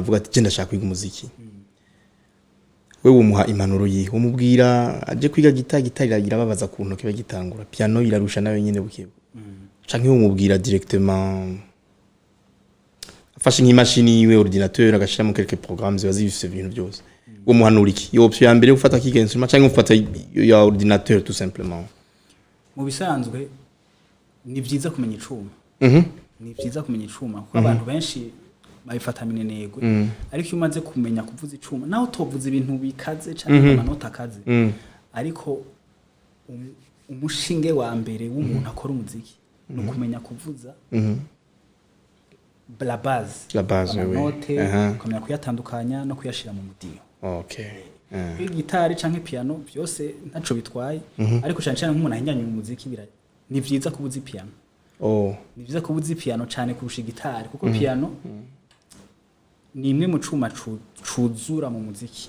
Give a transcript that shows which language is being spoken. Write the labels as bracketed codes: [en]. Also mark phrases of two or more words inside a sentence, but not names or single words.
[rn] avuga ati genda shaka kwiga umuziki wewe umuha impanuro yihe umubwira aje kwiga gitari iragira babaza ku ntoke bagitangura piano irarusha nawe nyene bukebu canke umubwira directement afashe nk'imashini yiwe ordinateur agashiramo [fr] quelques programmes [rn] ziba zifise ibintu byose uwo muhanura iki iyo option ya mbere ufata kwiga instrument canke ufata ya ordinateur [fr] tout simplement [rn] mu bisanzwe ni byiza kumenya icuma ni byiza kumenya icuma kuko abantu benshi babifata minenegwe ariko iyo umaze kumenya kuvuza icuma naho tovuza ibintu bikaze cyane amanota akaze ariko umushinge wa mbere w'umuntu akora umuziki no kumenya kuvuza [fr] la base [rn] note kumenya kuyatandukanya no kuyashira mu mudiho gitari canke piano byose ntaco bitwaye ariko cyane cyane nk'umuntu ahinyanya umuziki ni byiza kubuza piano ni byiza kubuza piano cyane kurusha gitari kuko piano ni imwe mu cuma cuzura mu muziki